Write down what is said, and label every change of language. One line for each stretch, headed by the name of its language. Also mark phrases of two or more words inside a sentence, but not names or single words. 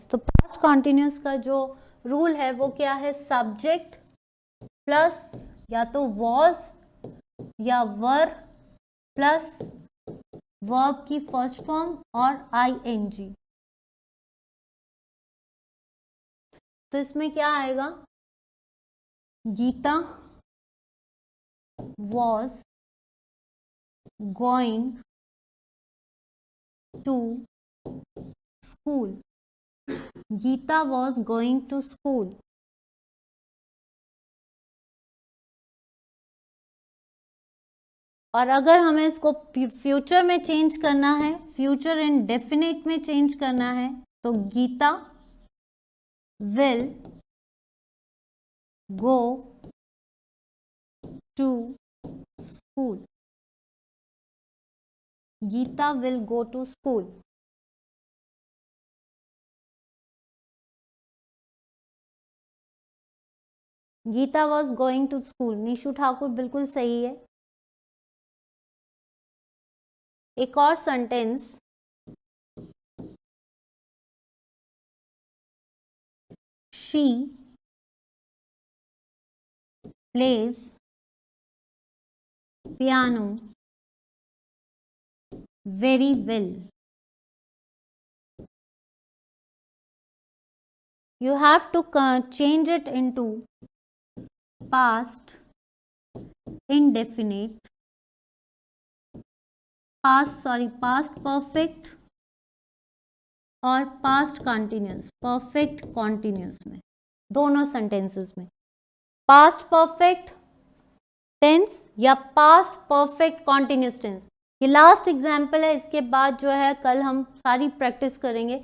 Hindi: तो
English: past continuous
Hindi: का जो रूल है वो क्या है,
English: subject plus
Hindi: या तो वॉज या
English: were plus verb
Hindi: की
English: first form
Hindi: और आईएनजी। तो इसमें क्या आएगा, गीता
English: was going to school. गीता was going to school.
Hindi: और अगर हमें इसको फ्यूचर में चेंज करना है,
English: future and definite
Hindi: में चेंज करना है, तो गीता
English: will go to school. गीता will go to school. गीता was going to school.
Hindi: निशु ठाकुर बिल्कुल सही है। एक और सेंटेंस,
English: she plays piano very well. You have to change it into past indefinite, past perfect और past continuous, perfect continuous
Hindi: में, दोनों सेंटेंसेस में
English: past perfect tense
Hindi: या
English: past perfect continuous tense,
Hindi: ये
English: last example
Hindi: है, इसके बाद जो है कल हम सारी प्रैक्टिस करेंगे।